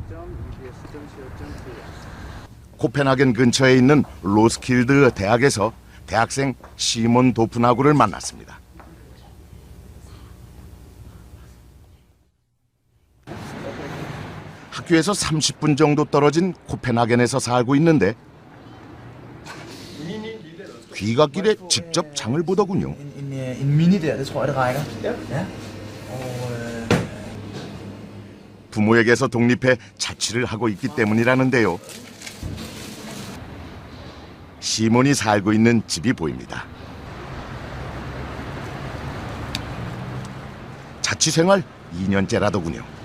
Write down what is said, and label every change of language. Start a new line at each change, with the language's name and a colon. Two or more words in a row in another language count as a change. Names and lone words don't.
Korean: 코펜하겐 근처에 있는 로스킬드 대학에서 대학생 시몬 도프나구를 만났습니다. 학교에서 30분 정도 떨어진 코펜하겐에서 살고 있는데 귀갓길에 직접 장을 보더군요.
Danish: En mini der, det tror jeg det rækker. Ja.
Korean: 부모에게서 독립해 자취를 하고 있기 때문이라는데요. 시몬이 살고 있는 집이 보입니다. 자취 생활 2년째라더군요.